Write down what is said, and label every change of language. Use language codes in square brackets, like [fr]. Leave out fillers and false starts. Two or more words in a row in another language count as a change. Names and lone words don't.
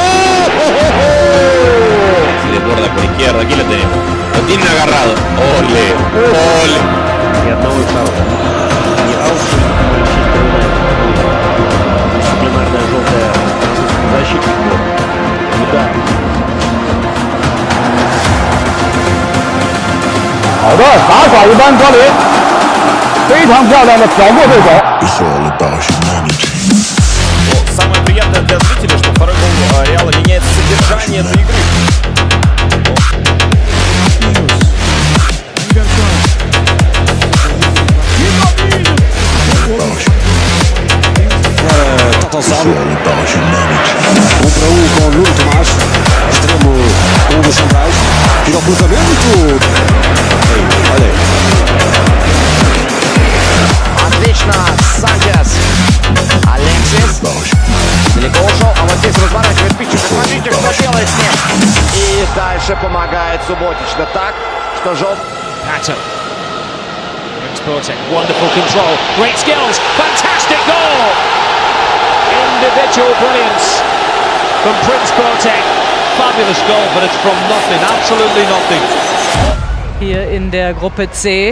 [es] Se desborda por izquierda, aquí lo tenemos. Lo tienen agarrado. Ole, ole. [ru] Ни одного фаула. Ни аута, дисциплинарная желтая защитнику. Удар. [zh] 好的，杂耍一般脱离，非常漂亮的挑过对手。 [ru] Самое приятное для зрителей, что второй гол Реала меняет содержание этой игры. [pt] Contra com Nuno Tomás, extremo um dos centrais, tira o cruzamento. Olha aí. [ru] Отлично, Санчес. Алексис. Далеко ушел, а вот здесь разворачивает питчик. Смотрите, что делает с ним. И дальше помогает Субботично так, что [en] Pattern. Prince Boateng, wonderful control, great skills, fantastic goal! Individual brilliance from Prince Boateng. Fabulous goal, but it's from nothing, absolutely nothing. [de] Hier in der Gruppe C.